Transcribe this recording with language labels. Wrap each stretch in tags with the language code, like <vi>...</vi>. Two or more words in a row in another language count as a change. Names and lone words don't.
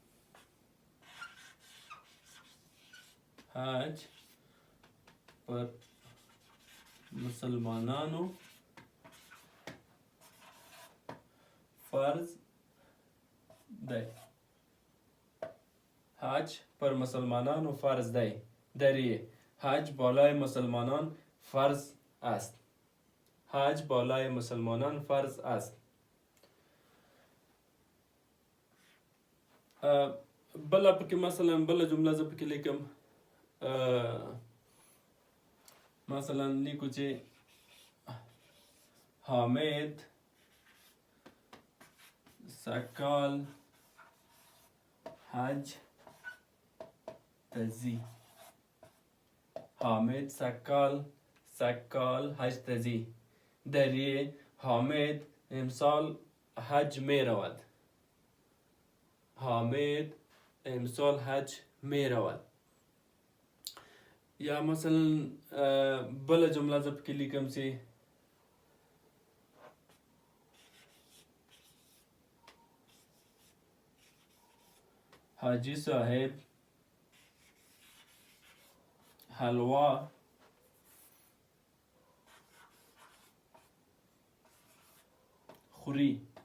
<ps>حج پر مسلمانانو فرض دی. حج پر مسلمانانو فرض دی.</ps> <fa>دریه حج بالای مسلمانان فرض است. حج بالای مسلمانان فرض است.</fa> <ps>بله پکې مثلا بله جمله زه پکې لیکم، مثلا لیکو چې حامد سکال حج تزی. حامد سکال حج تزی.</ps> <fa>دریه حامد امسال حج می رود. حامد امسال حج می رود.</fa> <ps>یا مثلا بله جمله زه پکې لیکم چې حاجی صاحب حلوا خوری.</ps>